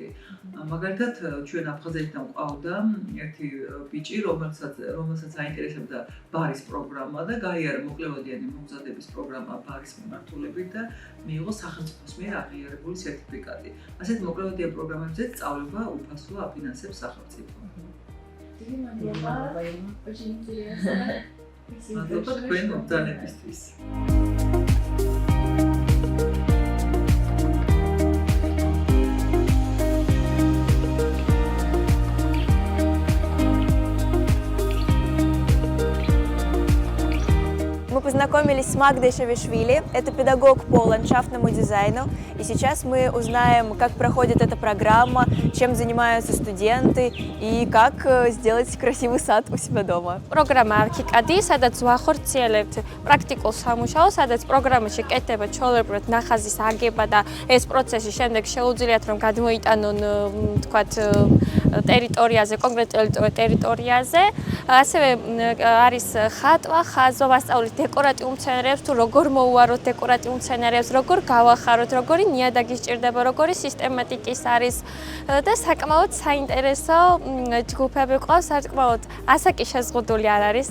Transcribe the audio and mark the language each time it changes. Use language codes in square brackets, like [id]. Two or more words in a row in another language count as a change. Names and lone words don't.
[ka] მაგალითად, ჩვენ აფხაზეთიდან ყავდა ერთი ბიჭი, რომელსაც აინტერესებდა ბარის პროგრამა და გაიარა მოკლევადიანი მომზადების პროგრამა ბარის მიმართულებით და მიიღო სახელმწიფოს მიერ აღიარებული სერტიფიკატი. ასეთ მოკლევადიან პროგრამებზე სწავლება უფასოა აფინანსებს სახელმწიფო. მადლობა თქვენ მობრძანებისთვის. [ru] Мы познакомились с Магдой Шавишвили, это педагог по ландшафтному дизайну, и сейчас мы узнаем, как проходит эта программа, чем занимаются студенты и как сделать красивый сад у себя дома. [ka] პროგრამა არქიკადი, სადაც ვახორციელებთ პრაქტიკულ სამუშაოს, სადაც პროგრამაში კეთდება ჩვეულებრივად ნახაზის აგება და ეს პროცესი შემდეგ შეუძლიათ რომ გადმოიტანონ თქვათ ტერიტორიაზე, კონკრეტულ ტერიტორიაზე. ასევე არის ხატვა, ხაზვა, ვასწავლით დეკორატიულ მცენარეებს, თუ როგორ მოუაროთ დეკორატიულ მცენარეებს, როგორ გავახაროთ, როგორი ნიადაგი სჭირდება, როგორი სისტემატიკის არის და საკმაოდ საინტერესო ჯგუფები ყავს, საკმაოდ ასაკი შეზღუდული არ არის.